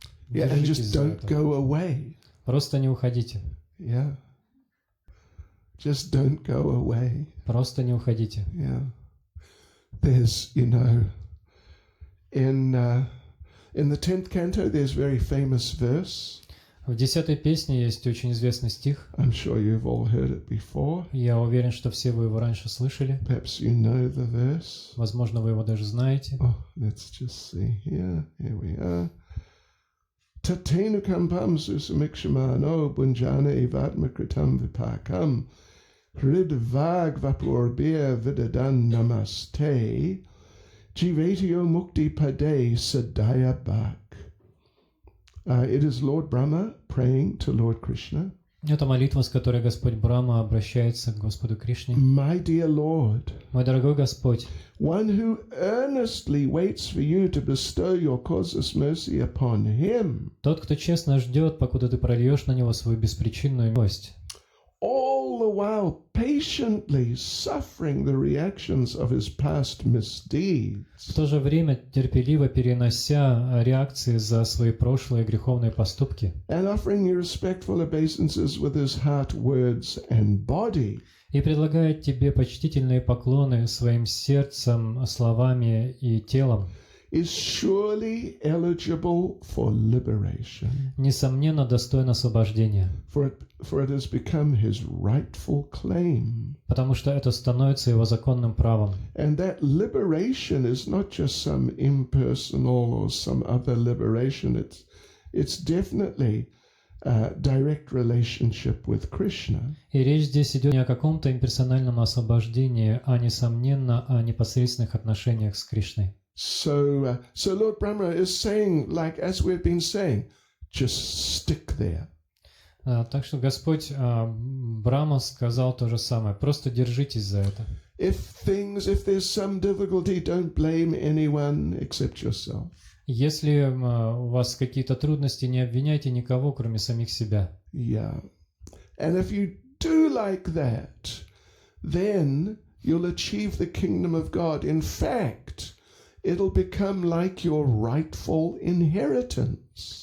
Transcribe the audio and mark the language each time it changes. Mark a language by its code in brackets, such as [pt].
[en] Yeah, and just don't go away. [ru] Просто не уходите. [en] Yeah. Just don't go away. [ru] Просто не уходите. [en] Yeah. There's, in the 10th canto, there's very famous verse. [ru] В 10-й песне есть очень известный стих. [en] I'm sure you've all heard it before. [ru] Я уверен, что все вы его раньше слышали. [en] Perhaps you know the verse. [ru] Возможно, вы его даже знаете. [en] Oh, let's just see here. Here we are. [sa] Tatenu kampam susamikshmano bunjana evatmakritam vipakam hridvag vapurbir vidadan namaste jivatio mukti pade sadaya bak. [en] It is Lord Brahma praying to Lord Krishna. [ru] Это молитва, с которой Господь Брахма обращается к Господу Кришне. [en] My dear Lord, [ru] мой дорогой Господь, [en] one who earnestly waits for you to bestow your causeless mercy upon him. [ru] Тот, кто честно ждет, покуда ты прольешь на него свою беспричинную милость. [en] All the while patiently suffering the reactions of his past misdeeds. [ru] В то же время терпеливо перенося реакции за свои прошлые греховные поступки. [en] And offering you respectful obeisances with his heart, words, and body. [ru] И предлагает тебе почтительные поклоны своим сердцем, словами и телом. [en] Is surely eligible for liberation. [ru] Несомненно, достоин освобождения. [en] For it has become his rightful claim. [ru] Потому что это становится его законным правом. [en] And that liberation is not just some impersonal or some other liberation. It's definitely a direct relationship with Krishna. [ru] И речь здесь идет не о каком-то имперсональном освобождении, а, несомненно, о непосредственных отношениях с Кришной. [en] So Lord Brahma is saying, like as we've been saying, just stick there. [ru] Так что Господь Брахма сказал то же самое. Просто держитесь за это. [en] If there's some difficulty, don't blame anyone except yourself. [ru] Если у вас какие-то трудности, не обвиняйте никого, кроме самих себя. [en] Yeah. And if you do like that, then you'll achieve the kingdom of God. In fact, it'll become like your rightful inheritance.